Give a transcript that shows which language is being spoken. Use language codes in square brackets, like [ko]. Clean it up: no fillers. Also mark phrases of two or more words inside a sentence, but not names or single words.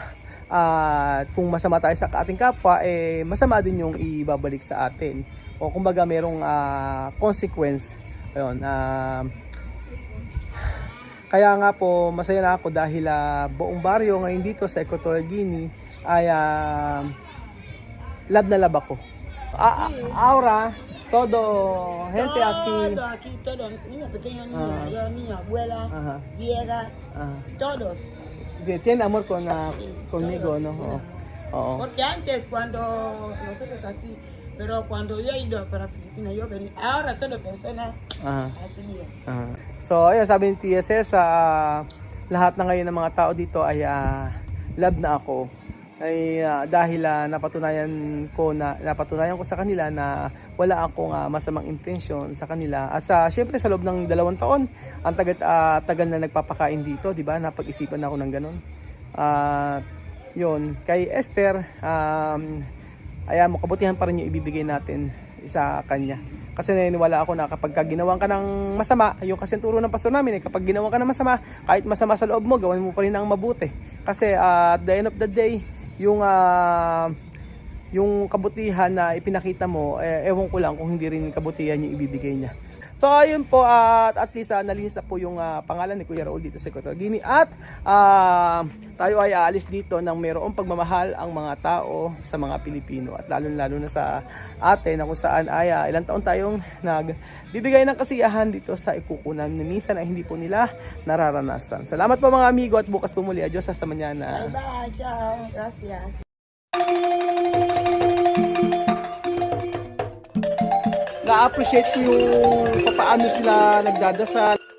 [tl] Kung masama tayo sa ating kapwa, masama din yung ibabalik sa atin. O kumbaga merong consequence. Ayun, kaya nga po masaya na ako dahil buong baryo ngayon dito sa Equatorial Guinea ay love na love ako. [es] Ahora, todo gente aquí. Todo, niños pequeños, niños, abuela, vieja, todos. Tiene amor conmigo, ¿no? Oo. Porque antes cuando nosotros así, pero cuando yo he ido para Filipinas, yo venía, ahora todas personas así bien. [tl] So, ayun, sabi ni Tia Cesa, lahat na ngayon ng mga tao dito ay love na ako. Ay dahil napatunayan ko sa kanila na wala akong masamang intensyon sa kanila. At syempre sa loob ng 2 taon, ang tagal na nagpapakain dito, di ba? Napag-isipan ako ng ganun. Yun, kay Esther, kabutihan pa rin yung ibibigay natin sa kanya. Kasi naniniwala ako na kapag ginawan ka ng masama, yung kasi turo ng pastor namin, kapag ginawan ka ng masama, kahit masama sa loob mo, gawin mo pa rin ang mabuti. Kasi [en] at the end of the day, [tl] yung kabutihan na ipinakita mo, ewan ko lang kung hindi rin kabutihan yung ibibigay niya. So ayun po, at least nalinis na po yung pangalan ni Kuya Raul dito sa Equatorial Guinea. At tayo ay aalis dito ng mayroong pagmamahal ang mga tao sa mga Pilipino. At lalo na sa atin na kung saan ay ilang taon tayong nagbibigay ng kasiyahan dito sa ikukunan na minsan ay hindi po nila nararanasan. Salamat po mga amigo at bukas po muli. [es] Adios, hasta mañana. Bye-bye. Ciao. Gracias. [tl] Na-appreciate ko yung paano sila nagdadasal.